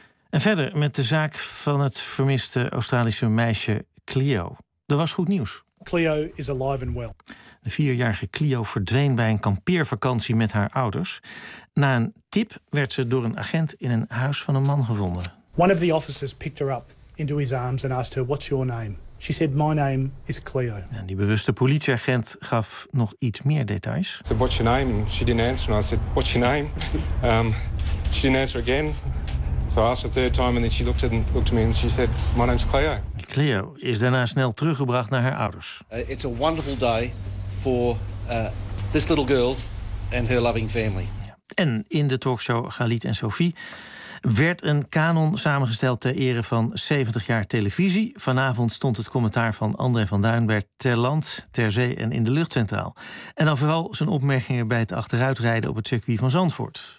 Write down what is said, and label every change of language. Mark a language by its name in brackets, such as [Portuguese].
[Dutch] En verder met de zaak van het vermiste Australische meisje Cleo. Dat was goed nieuws. [English] Cleo is alive and well. [Dutch] De 4-jarige Cleo verdween bij een kampeervakantie met haar ouders. Na een tip werd ze door een agent in een huis van een man gevonden. [English] One of the officers picked her up into his arms and asked her, "What's your name?" She said, "My name is Cleo." [Dutch] En die bewuste politieagent gaf nog iets meer details. [English] I said, "What's your name?" And she didn't answer. And I said, "What's your name?" She didn't answer again. So I asked her a third time and then she looked at me and she said, "My name's Cleo." [Dutch] Cleo is daarna snel teruggebracht naar haar ouders. [English] It's a wonderful day for this little girl and her loving family. Ja. [Dutch] En in de talkshow Galit en Sophie werd een kanon samengesteld ter ere van 70 jaar televisie. Vanavond stond het commentaar van André van Duinberg ter land, ter zee en in de luchtcentraal. En dan vooral zijn opmerkingen bij het achteruitrijden op het circuit van Zandvoort.